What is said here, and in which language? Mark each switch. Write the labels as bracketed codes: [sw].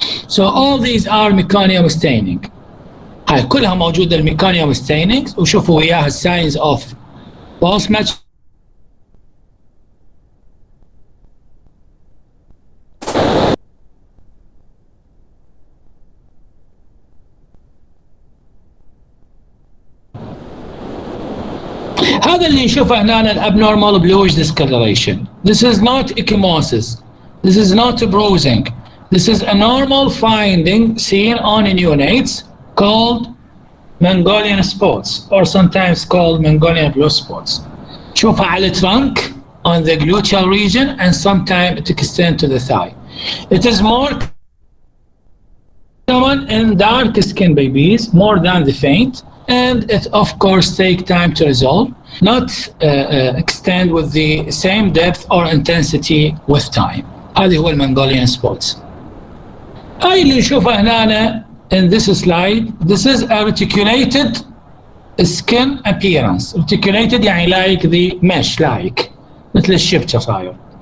[en] So all these are meconium staining. [ar] هاي كلها موجودة الميكونيوم staining. [en] وشوفوا وياها signs of pulse match. [ar] هذا اللي نشوفه هنا الابنورمال bluish discoloration. [en] This is not ecchymosis. This is not bruising. This is a normal finding seen on neonates called Mongolian spots or sometimes called Mongolian blue spots. [ar] تشوفها على [en] trunk on the gluteal region and sometimes it extends to the thigh. It is more common in dark skin babies more than the faint. And it of course take time to resolve, not extend with the same depth or intensity with time. [ar] هذه هو المنغوليان spots. هاي اللي نشوفها هنا [en] in this slide. This is a reticulated skin appearance. Reticulated يعني like the mesh like [ar] مثل الشبكة صاير.